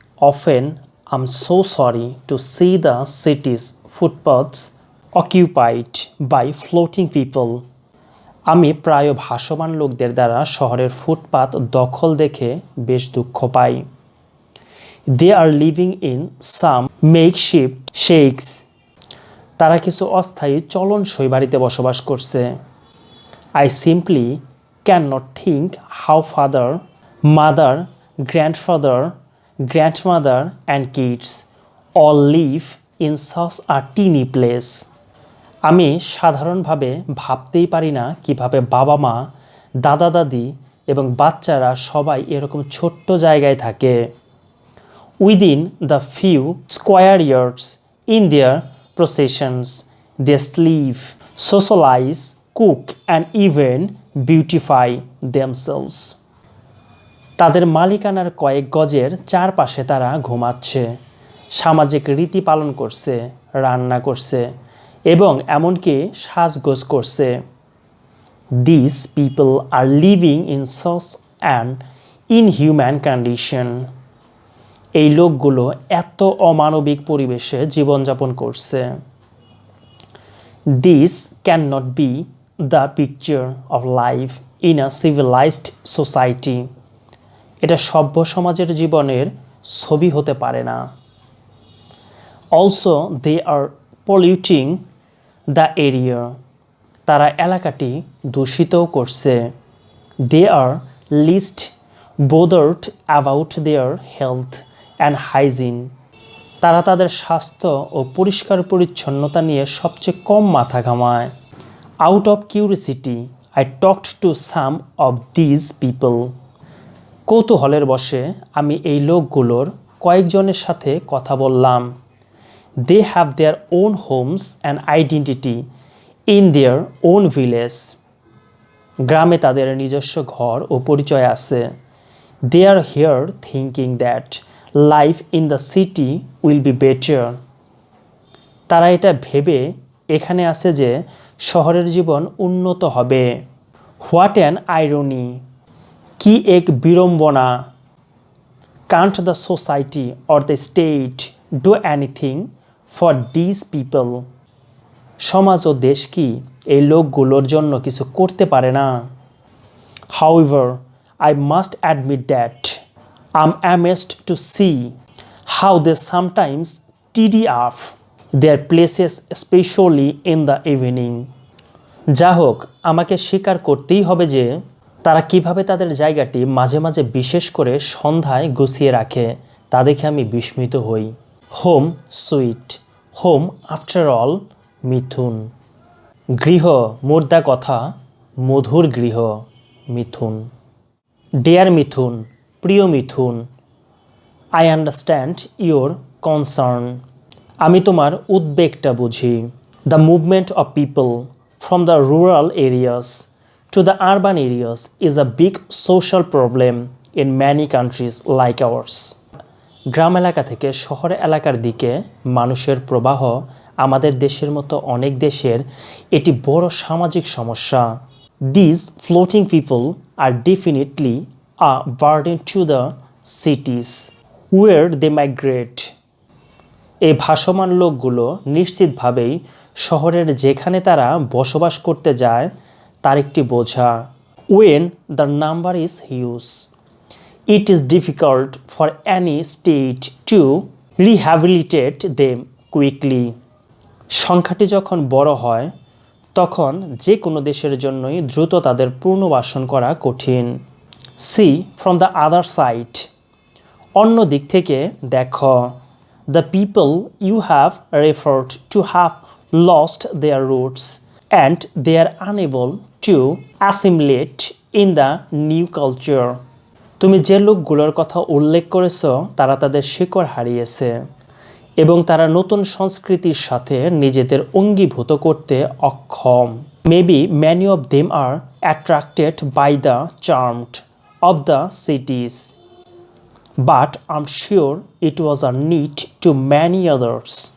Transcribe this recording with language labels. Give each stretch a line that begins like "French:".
English: Often, I'm so sorry to see the city's footpaths occupied by floating people.
Bangla: আমি প্রায় ভাসমান লোকদের দ্বারা শহরের ফুটপাত দখল দেখে বেশ দুঃখ পাই।
English: They are living in some makeshift shacks.
Bangla: তারা কিছু অস্থায়ী চলনসই বাড়িতে বসবাস করছে।
English: I simply cannot think how father, mother, grandfather, grandmother and kids all live in such a teeny place.
Bangla: আমি সাধারণভাবে ভাবতেই পারি না কিভাবে বাবা মা, দাদা দাদি এবং বাচ্চারা সবাই এরকম ছোট্ট জায়গায় থাকে।
English: Within the few square yards in their processions, they sleep, socialize, cook and even beautify themselves.
Bangla: তাদের মালিকানার কয়েক গজের চারপাশে তারা ঘুমাচ্ছে, সামাজিক রীতি পালন করছে, রান্না করছে এবং এমনকি সাজগোজ করছে।
English: These people are living in such an inhuman condition.
Bangla: এই লোকগুলো এত অমানবিক পরিবেশে জীবনযাপন করছে।
English: This cannot be the picture of life in a civilized society.
Bangla: এটা সভ্য সমাজের জীবনের ছবি হতে পারে না।
English: Also, they are polluting the area.
Bangla: তারা এলাকাটি দূষিতও করছে।
English: They are least bothered about their health and hygiene.
Bangla: তারা তাদের স্বাস্থ্য ও পরিষ্কার পরিচ্ছন্নতা নিয়ে সবচেয়ে কম মাথা ঘামায়।
English: Out of curiosity, I talked to some of these people.
Bangla: কৌতূহলের বশে আমি এই লোকগুলোর কয়েকজনের সাথে কথা বললাম।
English: They have their own homes and identity in their own village.
Bangla: গ্রামে তাদের নিজস্ব ঘর ও পরিচয় আছে।
English: They are here thinking that life in the city will be better.
Bangla: তারা এটা ভেবে এখানে আছে যে শহরের জীবন উন্নত হবে।
English: What an irony!
Bangla: কি এক বিড়ম্বনা!
English: Can't the society or the state do anything for these people?
Bangla: সমাজ ও দেশ কি এই লোকগুলোর জন্য কিছু করতে পারে না?
English: However, I must admit that I'm amazed to see how they sometimes tidy up their places, especially in the evening.
Bangla: যা হোক, আমাকে স্বীকার করতেই হবে যে তারা কিভাবে তাদের জায়গাটি মাঝে মাঝে বিশেষ করে সন্ধ্যায় গুছিয়ে রাখে, তা দেখে আমি বিস্মিত হই।
English: Home sweet home after all Mithun.
Bangla: গৃহ মুর্দা কথা, মধুর গৃহ মিথুন।
English: dear Mithun,
Bangla: প্রিয় মিথুন।
English: I understand your concern.
Bangla: আমি তোমার উদ্বেগটা বুঝি।
English: The movement of people from the rural areas to the urban areas is a big social problem in many countries like ours.
Bangla: গ্রাম এলাকা থেকে শহর এলাকার দিকে মানুষের প্রবাহ আমাদের দেশের মতো অনেক দেশের এটি বড় সামাজিক সমস্যা।
English: These floating people are definitely a burden to the cities where they migrate.
Bangla: এই ভাসমান লোকগুলো নিশ্চিতভাবেই শহরের যেখানে তারা বসবাস করতে যায় তার একটি বোঝা।
English: When the number is huge, it is difficult for any state to rehabilitate them quickly.
Bangla: সংখ্যাটি যখন বড় হয় তখন যে কোনো দেশের জন্যই দ্রুত তাদের পুনর্বাসন করা কঠিন।
English: See from the other side.
Bangla: অন্য দিক থেকে দেখো।
English: The people you have referred to have lost their roots and they are unable to assimilate in the new culture.
Bangla: তুমি যে লোকগুলোর কথা উল্লেখ করেছো তারা তাদের শিকড় হারিয়েছে এবং তারা নতুন সংস্কৃতির সাথে নিজেদের অঙ্গীভূত করতে অক্ষম।
English: Maybe many of them are attracted by the charmed of the cities, but I am sure it was a need to many others.